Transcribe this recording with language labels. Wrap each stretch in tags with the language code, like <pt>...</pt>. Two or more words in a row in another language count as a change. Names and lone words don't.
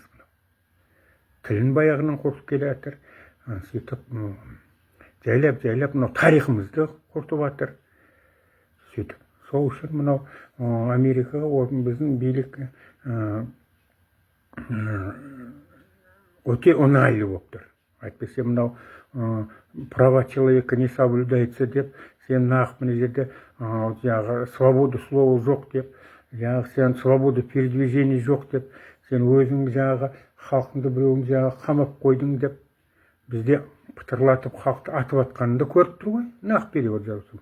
<kk>Тілін баяғынан құртып келе жатыр, сөйтіп жайлап, тарихымызды құртып жатыр. Сөйтіп, сол үшін мынау Америкаға біздің билік өте оңайлы болып тұр. Әйтпесе мынау</kk> <ru>права человека не соблюдается</ru> <kk>деп, сен нақ мына жерде</kk> <ru>свобода слова</ru> <kk>жоқ деп, жаңағы сен</kk> <ru>свобода передвижения</ru> <kk>жоқ деп, сен өзің жаңағы халқыңды біреуің жаңағы қамап қойдың деп, бізде пытырлатып халықты атып атқанын да көріп тұр ғой. Нақ перевод жазу.</kk>